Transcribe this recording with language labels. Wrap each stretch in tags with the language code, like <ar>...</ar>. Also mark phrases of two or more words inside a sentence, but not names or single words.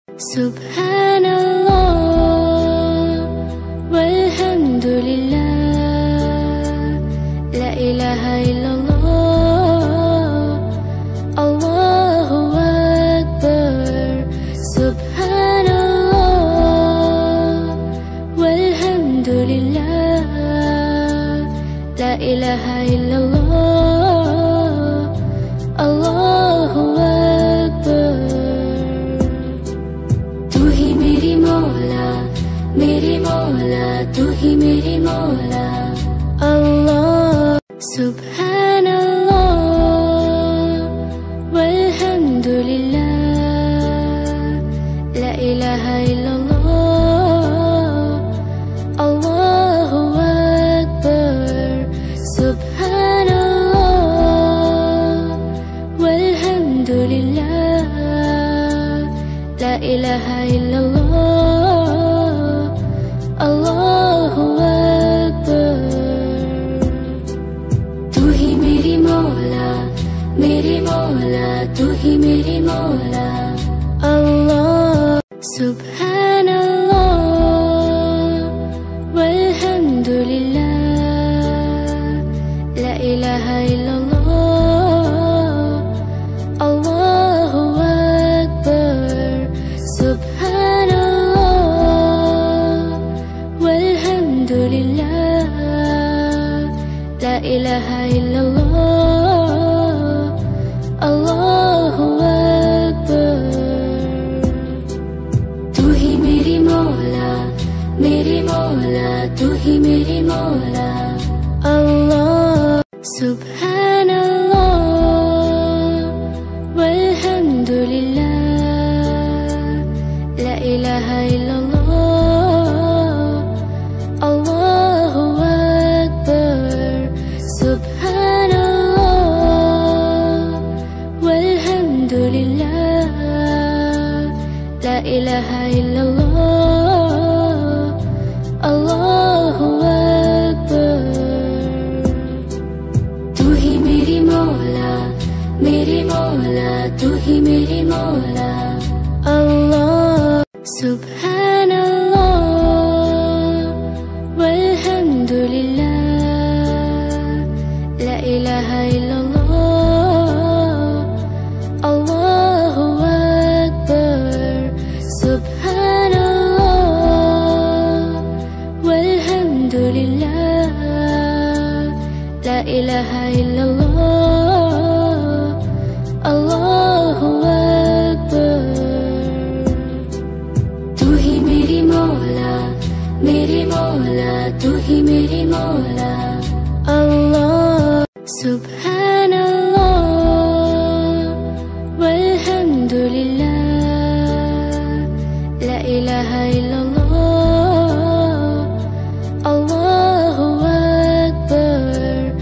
<ar>سبحان الله والحمد لله، لا إله إلا الله، الله أكبر. سبحان الله والحمد لله، لا إله إلا الله، الله أكبر.</ar> <ur>میرے مولا تو ہی میرے مولا اللہ.</ur> <ar>سبحان الله والحمد لله, لا إله إلا الله، الله أكبر. سبحان الله والحمد لله، لا إله إلا الله، الله أكبر.</ar> <ur>تو ہی میری مولا تو ہی میری مولا اللہ.</ur> <ar>سبحان الله والحمد لله، لا إله إلا الله، الله أكبر. الحمد لله، لا إله إلا الله، الله أكبر.</ar> <ur>تو ہی میری مولا تو ہی میری مولا اللہ.</ur> <ar>سبحان الله والحمد لله، لا إله إلا الله، الله أكبر. سبحان الله والحمد لله، لا إله إلا الله، الله أكبر.</ar> <ur>تو ہی میری مولا تو ہی میری مولا اللہ.</ur> <ar>سبحان الله والحمد لله، لا إله إلا الله، الله أكبر. سبحان الله والحمد لله، لا إله إلا الله، الله أكبر.</ar> <ur>تو ہی میری مولا تو ہی میری مولا اللہ.</ur> <ar>سبحان الله والحمد لله، لا إله إلا الله، الله أكبر.</ar>